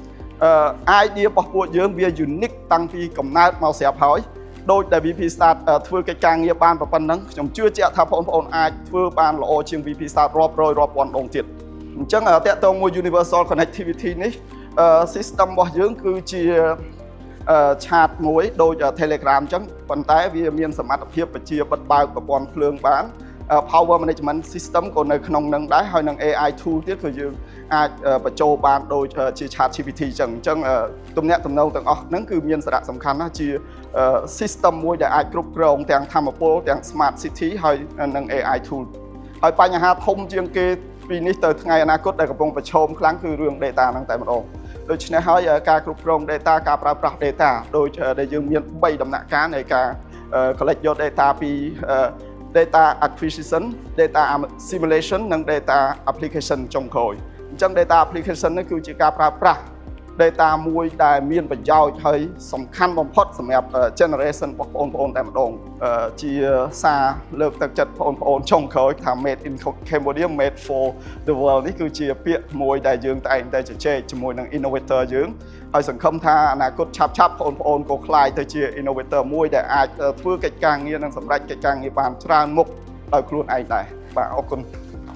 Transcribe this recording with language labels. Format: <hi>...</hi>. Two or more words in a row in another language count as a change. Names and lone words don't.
<km>idea របស់ពួកយើងវា unique តាំងពីកំណើតមកស្រាប់ហើយដោយដែល VP Start ធ្វើកិច្ចការងារបានប៉ុណ្ណឹងខ្ញុំជឿជាក់ថាបងប្អូនអាចធ្វើបានល្អជាង VP Start រាប់រយរាប់ពាន់ដងទៀតអ ញ្ចឹងតកតងមួយ</km> <en>Universal Connectivity</en> <km>នេះ system របស់យើងគឺជាឆាតមួយដូច Telegram អញ្ចឹងប៉ុន្តែវាមានសមត្ថភាពបជាបិទបើកប្រព័ន្ធភ្លើង បាន</km> <en>power management system</en> <km>ក៏នៅក្នុងនឹងដែរហើយនឹង</km> <en>AI tool</en> <km>ទៀតគឺយើងអាចបញ្ចូលបានដូចជា Chat GPT អញ្ចឹងទំនាក់ទំនងទាំងអស់ហ្នឹងគឺមានសារៈសំខាន់ណាស់ជា system មួយដែលអាចគ្រប់គ្រងទាំងធម្មពលទាំង</km> <en>smart city</en> <km>ហើយនឹង</km> <en>AI tool</en> <km>ហើយបញ្ហាធំជាងគេពីនេះទៅថ្ងៃអនាគតដែលកំពុងប្រឈមខ្លាំងគឺរឿង data ហ្នឹងតែម្ដងដូច្នេះហើយការគ្រប់គ្រង data ការប្រើប្រាស់ data ដូចដែលយើងមាន3ដំណាក់កាលនៃការ collect យក data ពី</km> <en>data acquisition data simulation</en> <km>និង</km> <en>data application</en> <km>ចុងក្រោយអញ្ចឹង</km> <en>data application</en> <km>នេះគឺជាការប្រើប្រាស់ data មួយដែលមាន ប្រយោជន៍ហើយសំខាន់បំផុតសម្រាប់ generation របស់បងប្អូនតែម្ដងជាសារលើកទឹកចិត្តបងប្អូនចុងក្រោយថា</km> <en>made in Cambodia made for the world</en> <km>នេះគឺជាពាក្យមួយដែលយើងតែងតែជជែកជាមួយនឹង innovator យើងហើយសង្ឃឹមថាអនាគតឆាប់បងប្អូនក៏ក្លាយទៅជា innovator មួយដែលអាចធ្វើកិច្ចការងារនិងសម្រេចកិច្ចការងារបានច្រើនមុខដោយខ្លួនឯងដែរបាទអរគុណ</km>